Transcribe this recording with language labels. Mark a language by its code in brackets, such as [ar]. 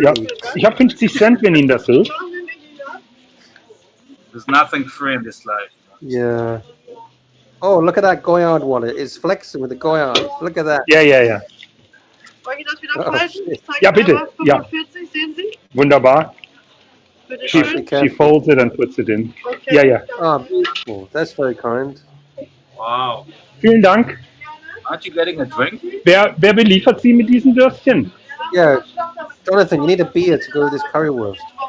[de] Ja, ich habe 50 Cent, wenn Ihnen das hilft. [en] There's nothing free in this life. Yeah. Oh, look at that Goyard wallet. It's flexing with the Goyard. Look at that. [de] Ja. Wollen wir das wieder falten? Ja, bitte. Ja. Sehen Sie? Wunderbar. [en] She folds it and puts it in. Okay. [de] Ja. [en] Oh, beautiful. That's very kind. Wow. [de] Vielen Dank. [en] Aren't you getting a drink? [de] Wer beliefert Sie mit diesen Würstchen? [en] Yeah. Jonathan, you need a beer to go with this currywurst.